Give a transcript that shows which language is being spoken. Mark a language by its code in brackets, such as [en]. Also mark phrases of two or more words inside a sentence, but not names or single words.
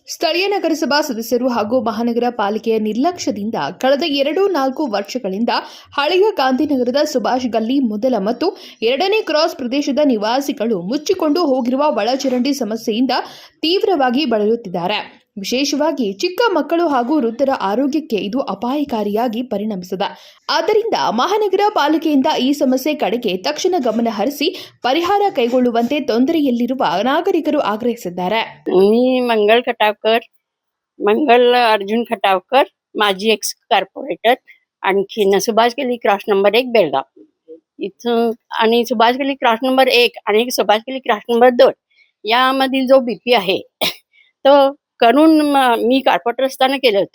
[kn] ಸ್ಥಳೀಯ ನಗರಸಭಾ ಸದಸ್ಯರು ಹಾಗೂ ಮಹಾನಗರ ಪಾಲಿಕೆಯ ನಿರ್ಲಕ್ಷ್ಯದಿಂದ ಕಳೆದ 2-4 ವರ್ಷಗಳಿಂದ ಹಳೆಯ ಗಾಂಧಿನಗರದ ಸುಭಾಷ್ ಗಲ್ಲಿ ಮೊದಲ ಮತ್ತು 2ನೇ ಕ್ರಾಸ್ ಪ್ರದೇಶದ ನಿವಾಸಿಗಳು ಮುಚ್ಚಿಕೊಂಡು ಹೋಗಿರುವ ಒಳಚರಂಡಿ ಸಮಸ್ಯೆಯಿಂದ ತೀವ್ರವಾಗಿ ಬಳಲುತ್ತಿದ್ದಾರೆ. ವಿಶೇಷವಾಗಿ ಚಿಕ್ಕ ಮಕ್ಕಳು ಹಾಗೂ ವೃದ್ಧರ ಆರೋಗ್ಯಕ್ಕೆ ಇದು ಅಪಾಯಕಾರಿಯಾಗಿ ಪರಿಣಮಿಸಿದೆ. ಆದ್ದರಿಂದ ಮಹಾನಗರ ಪಾಲಿಕೆಯಿಂದ ಈ ಸಮಸ್ಯೆ ಕಡೆಗೆ ತಕ್ಷಣ ಗಮನ ಹರಿಸಿ ಪರಿಹಾರ ಕೈಗೊಳ್ಳುವಂತೆ ತೊಂದರೆಯಲ್ಲಿರುವ ನಾಗರಿಕರು ಆಗ್ರಹಿಸಿದ್ದಾರೆ. [mr] मंगल अर्जुन खटावकर, माजी [en] ex corporator, [mr] आणखीन सुभाष गल्ली [en] cross number [mr] 1 बेळगाव इथं आणि सुभाष गल्ली [en] cross number [mr] 1 आणि सुभाष गल्ली [en] cross number [mr] 2 यामधील जो बीपी आहे तो करून मी कॉर्पोरेटर असताना केले होते.